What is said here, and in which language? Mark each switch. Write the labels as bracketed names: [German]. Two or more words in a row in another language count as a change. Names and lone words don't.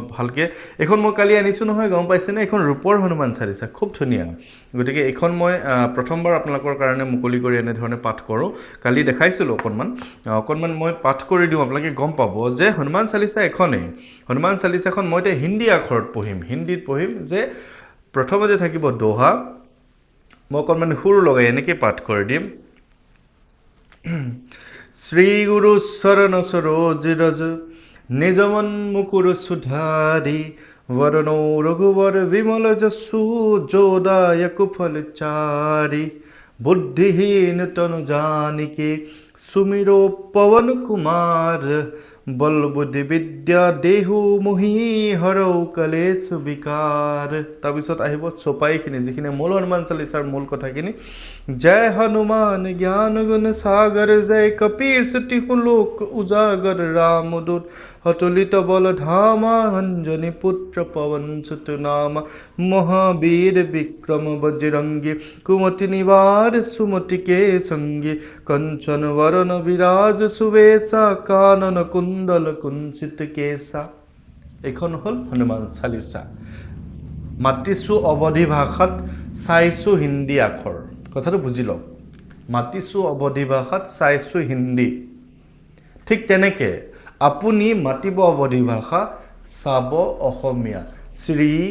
[Assamese] ভালকৈ এইখন মই কালি আনিছোঁ নহয় গম পাইছেনে এইখন ৰূপৰ হনুমান চালিচা খুব ধুনীয়া গতিকে এইখন মই প্ৰথমবাৰ আপোনালোকৰ কাৰণে মুকলি কৰি এনেধৰণে পাঠ কৰোঁ কালি দেখাইছিলোঁ অকণমান মই পাঠ কৰি দিওঁ আপোনালোকে গম পাব যে হনুমান চালিচা এখনেই হনুমান চালিচাখন মই এতিয়া হিন্দী আখৰত হিন্দীত পঢ়িম যে প্ৰথমতে থাকিব দোহা মই অকণমান সুৰ লগাই এনেকৈ পাঠ কৰি দিম [Awadhi] श्री गुरु चरण सरोज रज निज मन मुकुर सुधारि वरणो रघुवर विमल जसु जोदायक फल चारि बुद्धिहीन तनु जानिके सुमिरो पवन कुमार बल बुद्धि विद्या देहु मोहि हरौ कलेश विकार [Assamese] তাৰপিছত আহিব চপাইখিনি যিখিনি মূল হনুমান চালিচাৰ মূল কথাখিনি [Awadhi] जय हनुमान ज्ञान गुण सागर जय कपीश तिहु लोक उजागर रामदूत अतुलित बल धामा अंजनी पुत्र पवन सुत नाम महावीर विक्रम बजरंगी कुमति निवार सुमति के संगी कंचन वरण विराज सुवेशा कानन कुंडल कुंचित केसा [Assamese] এইখন হ'ল হনুমান চালিচা মাতিছোঁ অৱধি ভাষাত চাইছোঁ হিন্দী আখৰ কথাটো বুজি লওক মাতিছোঁ অৱধি ভাষাত চাইছোঁ হিন্দী ঠিক তেনেকৈ আপুনি মাতিব অৱধি ভাষা চাব অসমীয়া শ্ৰী